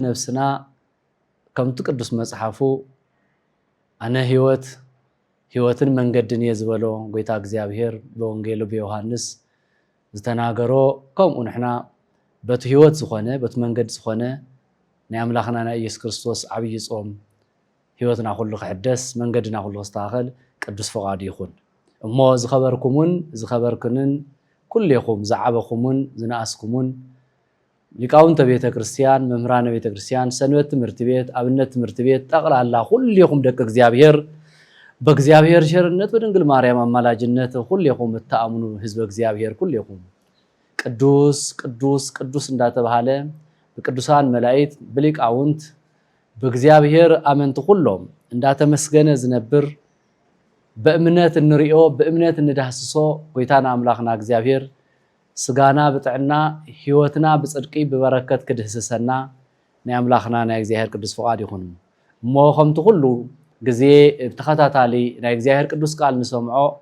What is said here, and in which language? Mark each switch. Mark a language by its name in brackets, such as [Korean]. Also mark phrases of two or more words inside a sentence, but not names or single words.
[Tigrinya] ነፍስና ከምቱ ቅዱስ መጽሐፉ አነ ህይወትን መንገድን የዝበሎ ጎይታ እግዚአብሔር በወንጌሉ በዮሐንስ ዝተናገሮ ከምኡ ንሕና በቱ ህይወት ዝኾነ በቱ መንገድ ዝኾነ ናይ አምላኽና ናይ ኢየሱስ ክርስቶስ ዓብይ ጾም ህይወትና ሁሉ ክሕደስ መንገድና ሁሉ ክስተኻኸል ቅዱስ ፈቃዱ ይኹን እሞ ዝኸበርኩምን ዝኸበርክንን ኩልኹም ዝዓበኹምን ዝነኣስኩምን ሊቃውንተ ቤተ ክርስቲያን መምህራነ ቤተ ክርስቲያን ሰንበት ትምህርት ቤት አብነት ትምህርት ቤት ጠቅላላ ሁሉኹም ደቀ እግዚአብሔር በእግዚአብሔር ቸርነት በድንግል ማርያም አማላጅነት ሁሉኹም ተአምኑ ህዝብ እግዚአብሔር ሁሉኹም ቅዱስ ቅዱስ ቅዱስ እንዳተባለ በቅዱሳን መላእክት በሊቃውንት በእግዚአብሔር አመንት ሁሉም እንዳተመስገነ ዝነብር በእምነት እንሪኦ በእምነት እንዳስሶ ጎይታና አምላኽና እግዚአብሔር ስጋና በጥዕና ህይወትና በጽድቂ በበረከት ክድህስሰና ናይ አምላኽና ናይ እግዚአብሔር ቅዱስ ፈቃድ ይኹን እሞ ከምቱ ሁሉ ግዜ ተኸታታሊ ናይ እግዚአብሔር ቅዱስ ቃል ንሰምዖ